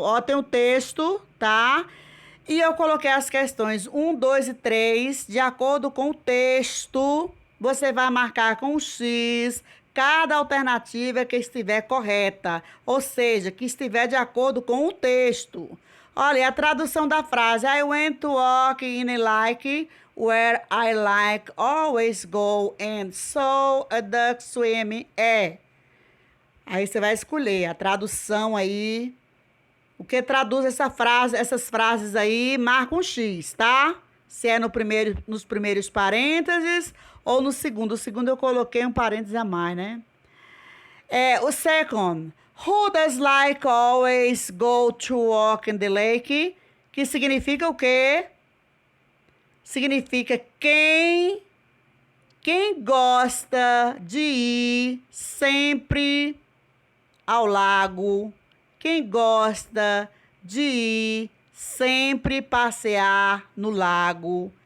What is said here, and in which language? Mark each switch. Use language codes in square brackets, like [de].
[pt] Ó, tem o texto, tá? E eu coloquei as questões 1, 2 e 3. De acordo com o texto, você vai marcar com o X cada alternativa que estiver correta. Ou seja, que estiver de acordo com o texto. Olha, a tradução da frase. [en] I went to walk in a lake where I like always go and saw a duck swim. [pt] Aí você vai escolher a tradução aí. O que traduz essas frases aí, marca um X, tá? Se é nos primeiros parênteses ou no segundo. O segundo eu coloquei um parêntese a mais, né? [en] O second. Who does like always go to walk in the lake? [pt] Que significa o quê? Significa quem gosta de ir sempre ao lago. Quem gosta de ir sempre passear no lago.